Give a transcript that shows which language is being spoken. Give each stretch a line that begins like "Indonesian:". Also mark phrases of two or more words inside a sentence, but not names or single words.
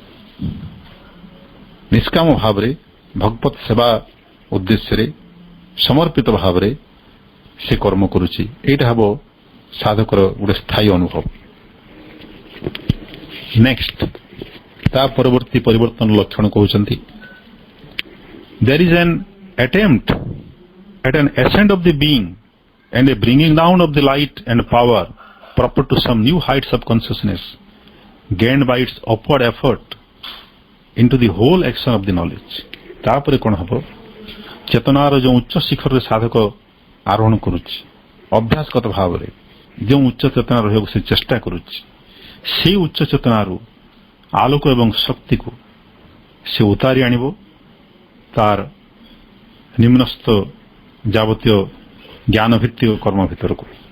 Odia: ନିଷ୍କାମ ଭାବରେ ଭଗବତ ସେବା ଉଦ୍ଦେଶ୍ୟରେ ସମର୍ପିତ ଭାବରେ ସେ କର୍ମ କରୁଛି। ଏଇଟା ହେବ ସାଧକର ଗୋଟେ ସ୍ଥାୟୀ ଅନୁଭବ। ନେକ୍ସଟ, ତା ପରବର୍ତ୍ତୀ ପରିବର୍ତ୍ତନ ଲକ୍ଷଣ କହୁଛନ୍ତି,
English: there is an attempt at an ascent of the being and a bringing down of the light and power proper to some new heights of consciousness gained by its upward effort into the whole action of the knowledge।
Odia: ତାପରେ କ'ଣ ହେବ? ଚେତନାର ଯେଉଁ ଉଚ୍ଚ ଶିଖରରେ ସାଧକ ଆରୋହଣ କରୁଛି, ଅଭ୍ୟାସଗତ ଭାବରେ ଯେଉଁ ଉଚ୍ଚ ଚେତନା ରହିବାକୁ ସେ ଚେଷ୍ଟା କରୁଛି, ସେହି ଉଚ୍ଚ ଚେତନାରୁ ଆଲୋକ ଏବଂ ଶକ୍ତିକୁ ସେ ଉତାରି ଆଣିବ ତାର ନିମ୍ନସ୍ଥ ଯାବତୀୟ ଜ୍ଞାନ ଭିତ୍ତିକ କର୍ମ ଭିତରକୁ।